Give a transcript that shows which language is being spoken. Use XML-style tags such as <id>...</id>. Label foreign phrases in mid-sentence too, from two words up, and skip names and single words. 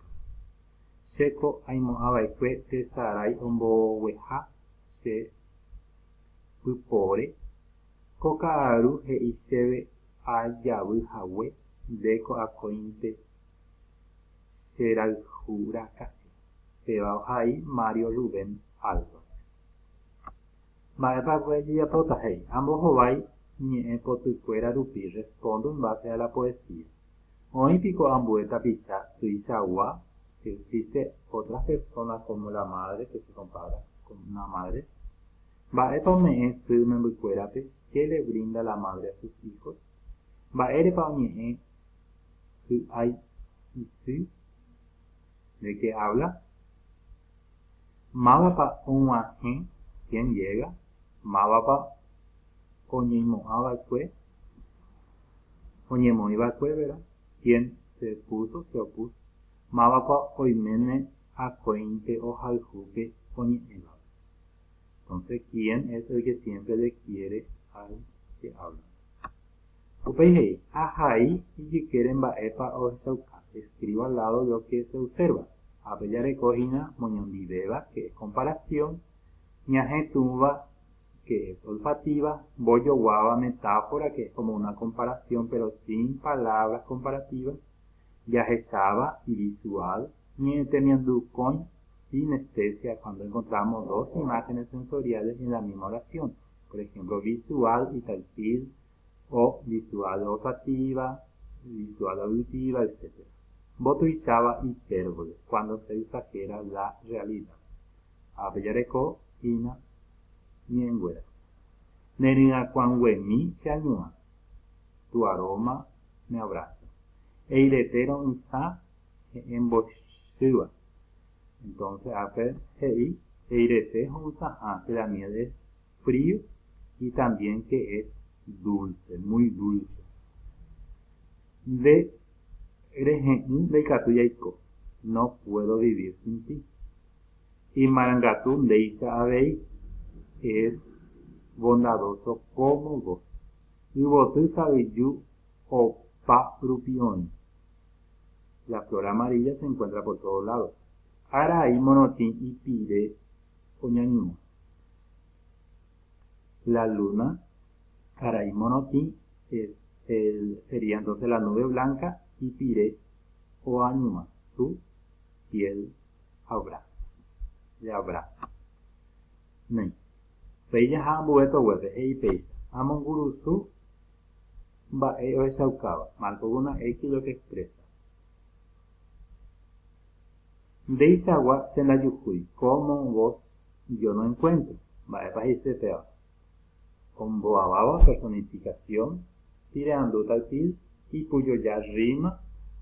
<gn>Chéko aimo'ãva'ekue tesarái ombogueha che pypore ko ka'aru he'i chéve ajavyhague ndéko akóinte cherayhúraka'e. Péva ohai Mario Rubén Alba. Mba'épa jejapóta he'i. Ambohovái ñe'ẽpotykuéra rupi.</gn> <es>Respondo en base a la poesía.</es> <gn>Oĩpiko ambue tapicha tuichagua.</gn> <es>Existe otras personas como la madre que se compara con una madre.</es> <gn>Mba'épa ome'ẽ sy membykuérape.</gn> <es>¿Qué le brinda la madre a sus hijos?</es> <gn>Mba'érepa oñe'ẽ hy'ái isy.</gn> <es>¿De qué habla?</es> <gn>Mávapa og̃uahẽ.</gn> <es>¿Quién llega?</es> <gn>Mávapa oñeimo'ãva'ekue. Oñemoĩva'ekue,</gn> <es>¿verdad? ¿Quién se puso? Se opuso.</es> <gn>Mávapa oiméne akóinte ohayhúpe oñe'ẽva.</gn> <es>Entonces, ¿quién es el que siempre le quiere al que habla?</es> <gn>Upéi ahai ijykére mba'épa ohechauka.</gn> <es>Escribo al lado lo que se observa.</es> <gn>Apejarekóhina moñondivéva,</gn> <es>que es comparación. Ñahetũva, que es olfativa. Mbojoguáva, metáfora, que es como una comparación, pero sin palabras comparativas.</es> <gn>Jahecháva, visual.</gn> <es>Ñe'ẽtemiandukõi, sinestesia, cuando encontramos dos imágenes sensoriales en la misma oración. Por ejemplo, visual y táctil, o visual olfativa, visual auditiva, etc. Botuichava, hipérbole, cuando se exagera la realidad.</es> <gn>Apejareko, ina, ñe'ẽnguéra. Nery'akuãnguemi cheañuã.</gn> <es>Tu aroma me abraza.</es> <gn>Eiretérõ isã he'ẽmbochýva. Entonces, he'i, eirete ho'ysãha,</gn> <es>que la miel es frío y también que es dulce, muy dulce.</es> <gn>De rehe'ỹ ndaikatu jaiko.</gn> <es>No puedo vivir sin ti.</es> <gn>Y marangatu ndéicha avei</gn> <es>es bondadoso como vos.</es> <gn>Yvoty savyju opa rupiõi.</gn> <es>La flor amarilla se encuentra por todos lados.</es> <gn>Arai monotĩ ipire oñañua.</gn> <es>La luna,</es> <gn>arai monotĩ,</gn> <es>sería entonces la nube blanca,</es> <gn>ipire oañua,</gn> <es>su piel abraza. Le abraza. Nei.</es> <gn>Péijaha ambuetovguépe he'ipéicha. Amongurusu mba'e ohechaukáva.</gn> <es>Marco con una X lo que expresa.</es> <gn>Ndéichagua chendajuhúi.</gn> <es>Como vos yo no encuentro.</es> <gn>Mba'épa he'ichépeva. Omboaváva personificación. Tireandu táctil. Ipujoja rima.</gn>